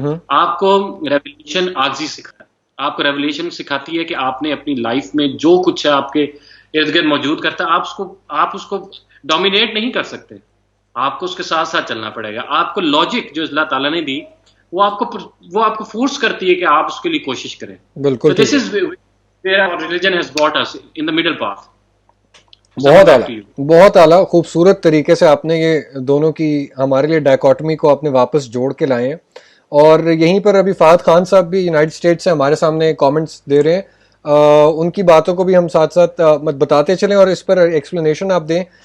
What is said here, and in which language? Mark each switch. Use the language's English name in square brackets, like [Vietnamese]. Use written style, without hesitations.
[Urdu] آپ کو ریولیشن عاجزی سکھاتا ہے، آپ کو ریولیشن سکھاتی ہے کہ آپ نے اپنی لائف میں جو کچھ ہے آپ کے ارد گرد موجود کرتا ہے، آپ اس کو ڈومینیٹ نہیں کر سکتے، آپ کو اس کے ساتھ ساتھ چلنا پڑے گا. آپ کو لاجک جو اللہ تعالیٰ نے دی وہ آپ کو فورس کرتی ہے کہ آپ اس کے لیے کوشش کریں. بالکل [English] This is where religion has brought us in the middle path. [Urdu] بہت اعلیٰ خوبصورت طریقے سے آپ نے یہ دونوں کی ہمارے لیے ڈائیکاٹمی کو آپ نے واپس جوڑ کے لائے ہیں. اور یہیں پر ابھی فہد خان صاحب بھی یونائٹڈ اسٹیٹ سے ہمارے سامنے کامنٹس دے رہے ہیں. ان کی باتوں کو بھی ہم ساتھ ساتھ بتاتے چلیں اور اس پر ایکسپلینیشن آپ دیں.